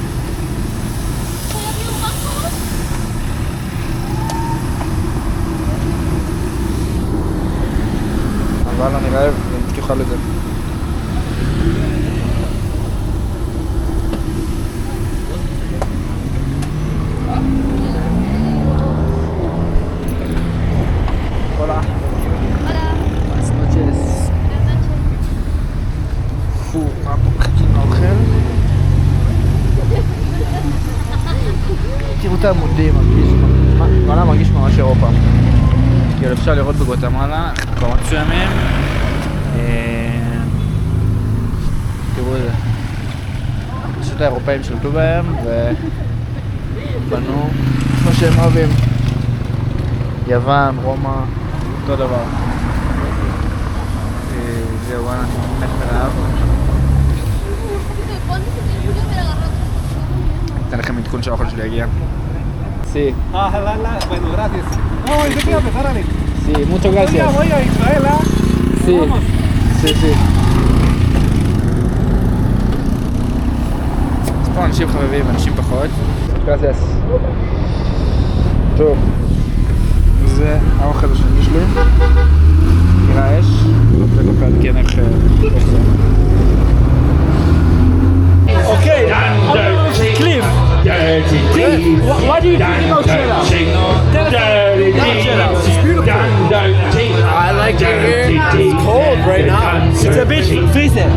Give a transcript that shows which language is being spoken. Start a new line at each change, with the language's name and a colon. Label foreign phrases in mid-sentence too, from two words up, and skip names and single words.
Hebrew: אבל אני רעב, אם תאכל את זה. הולה.
Spanish: Buenas noches.
Hebrew: מה פה מחכים לאוכל? תראו את העמודים, וואלה מרגיש ממש אירופה. כאילו אפשר לראות בגואטמלה, מקומות מסוימים. תראו את זה. פשוט האירופאים שלטו בהם ובנו מה שהם אוהבים. יוון, רומא, אותו דבר. זהו, אני מת מרעב. אתן לכם עדכון שהאוכל שלי יגיע.
Spanish: Sí. Bueno, gracias. No, es que empezar a Sí, muchas gracias. voy a Israel, ¿ah? Sí. Sí, sí.
Hebrew: יש פה אנשים חביבים, אנשים פחות. gracias. טוב. זה האוכל השני שלי. נראה אש. רגע כן איך זה.
English: Okay, Cliff. What do you think about Cheddar? Cheddar. It's beautiful. I like it here. It's cold right now. It's a bit freezing.